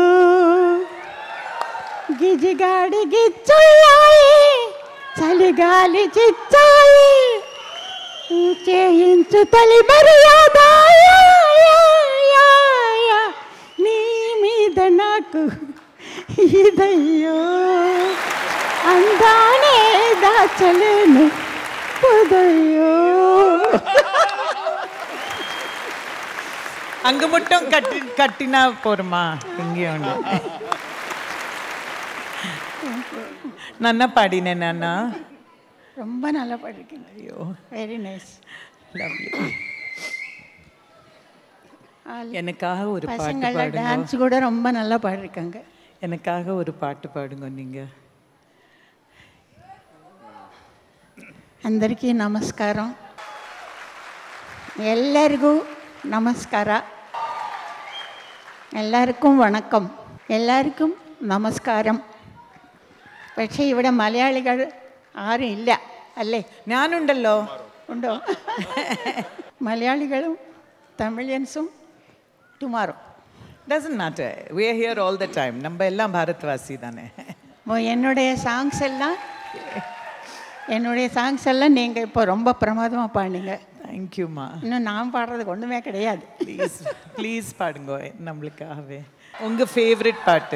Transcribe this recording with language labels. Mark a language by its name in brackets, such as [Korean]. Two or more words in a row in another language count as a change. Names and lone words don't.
[Telugu] గిజిగాడి గిచ్చుల్లాయి చలిగాలి చిచ్చాయి చేయించు తలి మర్యాద నీ మీద నాకు ఇదయ్యో అందానే దాచలేను పదయ్యో [Tamil] அங்குமுட்டும் கட்டினா போருமா இங்கேயும் உண்டு. நன்னா பாடினேன் நானா ரொம்ப நல்லா பாடிருக்கீங்க. ஐயோ [English] very nice [Tamil] லவ்லி. எனக்காக ஒரு பாட்டு பாடுங்க. டான்ஸ் கூட ரொம்ப நல்லா பாடிருக்காங்க. எனக்காக ஒரு பாட்டு பாடுங்க நீங்க. [Telugu] అందరికీ నమస్కారం. [Kannada] ಎಲ್ಲರಿಗೂ ನಮಸ್ಕಾರ. [Malayalam] എല്ലാവർക്കും വണക്കം. എല്ലാവർക്കും നമസ്കാരം. പക്ഷേ ഇവിടെ മലയാളികൾ ആരും ഇല്ല അല്ലേ? ഞാനുണ്ടല്ലോ. ഉണ്ടോ? മലയാളികളും തമിഴിയൻസും ടുമാറോ [English] doesn't matter, we are here all the time. [Tamil] நம்ம எல்லாம் பாரத்வாசி தானே. என்னுடைய சாங்ஸ் எல்லாம் நீங்கள் இப்போ ரொம்ப பிரமாதமாக பாடினீங்க. தேங்க்யூம்மா. இன்னும் நான் பாடுறதுக்கு ஒன்றுமே கிடையாது. ப்ளீஸ் பாடுங்க நம்மளுக்காகவே. உங்கள் ஃபேவரட் பாட்டு?